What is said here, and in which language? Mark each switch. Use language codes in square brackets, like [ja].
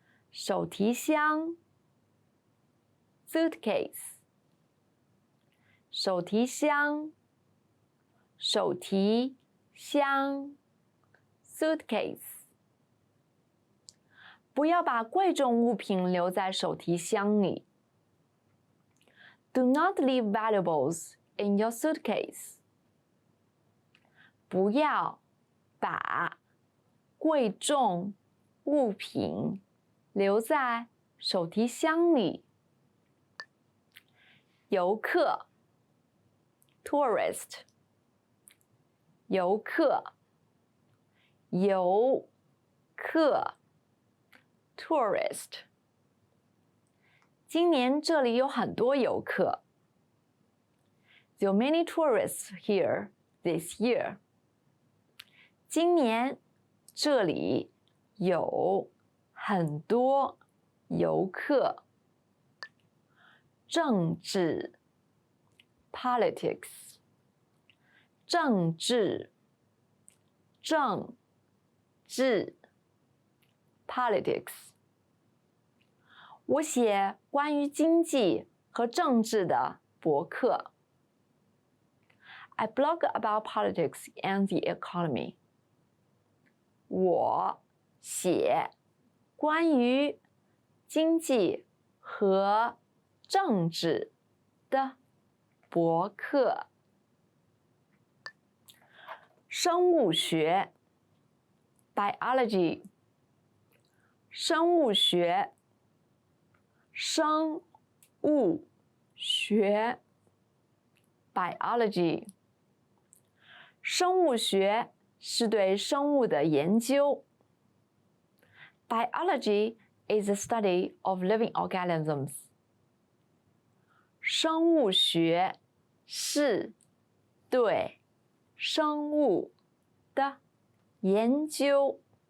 [zh] 手提箱 suitcase 手提箱手提箱 suitcase 不要把贵重物品留在手提箱里。 [en] Do not leave valuables in your suitcase. [zh] 不要把贵重物品留在手提箱里。游客 tourist 游客游客 tourist 今年这里有很多游客。 [en] There are many tourists here this year. [zh] 今年这里有很多游客。政治 politics 政治政治 politics 我写关于经济和政治的博客。 [en] I blog about politics and the economy. [zh] 我写关于经济和政治的博客。生物学 biology 生物学生物学 biology 生物学是对生物的研究。 [en] Biology is the study of living organisms. [zh] 生物学是对生物的研究。